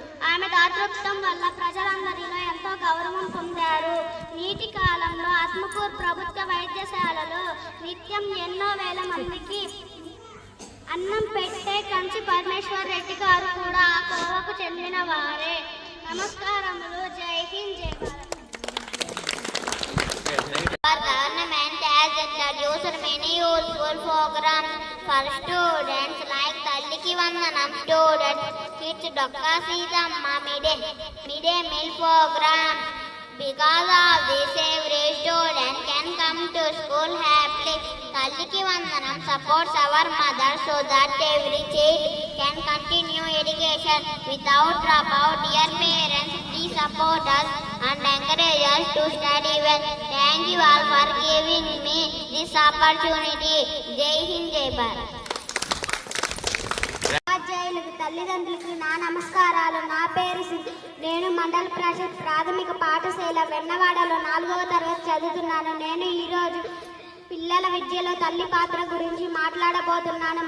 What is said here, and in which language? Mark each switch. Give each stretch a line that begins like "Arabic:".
Telugu: ఆమె దాతృత్వం వల్ల ప్రజలందరిలో ఎంతో గౌరవం పొందారు. నీటి కాలంలో ఆత్మకూరు ప్రభుత్వ వైద్యశాలలో నిత్యం ఎన్నో వేల మందికి అన్నం పెట్టే కంచి పరమేశ్వర్ రెడ్డి గారు కూడా ఆ కోవకు చెందిన వారే. నమస్కారములు. జై హింద్, జై Bharat.
English: Our government has introduced many useful programs for students like Talliki Vandanam students, Kids Dokka Seedamma Midday Meal program. Because of this, every student can come to school happily. Talliki Vandanam supports our mothers so that every child can continue education without dropout. Dear parents, please support us and encourage us to study well. Thank you all for giving me this opportunity. Jai Hind, Jai Bharat.
Telugu: ఉపాధ్యాయులకు, తల్లిదండ్రులకు నా నమస్కారాలు. నా పేరు సిద్ధి. నేను మండల పరిషత్ ప్రాథమిక పాఠశాల వెన్నవాడలో 4వ తరగతి చదువుతున్నాను. నేను ఈరోజు పిల్లల విద్యలో తల్లి పాత్ర గురించి మాట్లాడబోతున్నాను.